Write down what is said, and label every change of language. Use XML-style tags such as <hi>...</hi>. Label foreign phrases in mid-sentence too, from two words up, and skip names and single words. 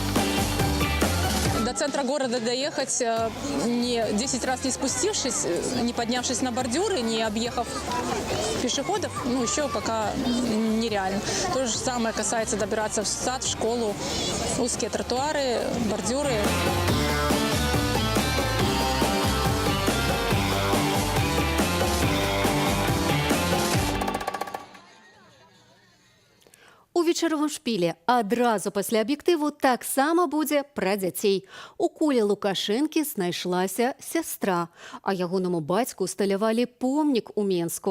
<ru>До центра города доехать, не 10 раз не спустившись, не поднявшись на бордюры, не объехав пешеходов, ну, еще пока нереально. То же самое касается добираться в сад, в школу, узкие тротуары, бордюры.</ru> <be>У вечаровым шпілі адразу пасля аб'ектыву таксама будзе пра дзяцей. У кулі Лукашэнкі знайшлася сястра, а ягонаму бацьку усталявалі помнік у Менску.</be>